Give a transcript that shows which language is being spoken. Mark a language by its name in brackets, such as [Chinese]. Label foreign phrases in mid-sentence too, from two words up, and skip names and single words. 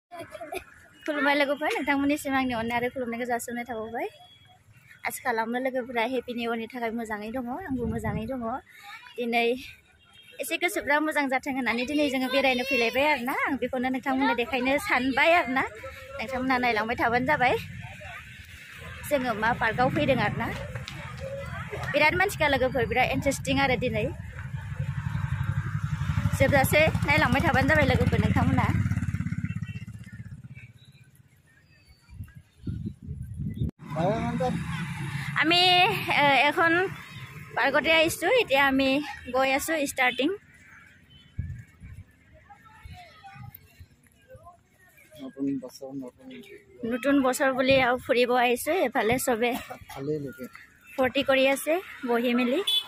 [Bodo] खुलुमबाय लोगोफोर नोंथांमोननिसिम आंनि अननाय आरो खुलुमनायखौ जासिहरनाय थाबाय आसा खालामो लोगोफोरा [English] happy new yearनि [Bodo] थाखाय मोजाङै दङ आंबो मोजाङै दङ दिनै एसे गोसोफ्रा मोजां जाथों होननानै दिनै जोङो बेरायनो फैलायबाय आरोना आं बेखौनो नोंथांमोननो देखायनो सानबाय आरोना नोंथांमोनहा नायलांबाय थाबानो जाबाय जोङो मा पार्कआव फैदों आरोना बिराद मानसिखा लोगोफोर बिराद इन्टारेस्टिं आरो दिनै जोबजासे नायलांबाय थाबानो जाबाय लोगोफोर नोंथांमोनहा [Assamese] আমি এখন পাৰ্কতে আহিছোঁ এতিয়া আমি গৈ আছোঁ ষ্টাৰ্টিং নতুন বছৰ বুলি আৰু ফুৰিব আহিছোঁ এফালে চবে ফূৰ্তি কৰি আছে বহি মেলি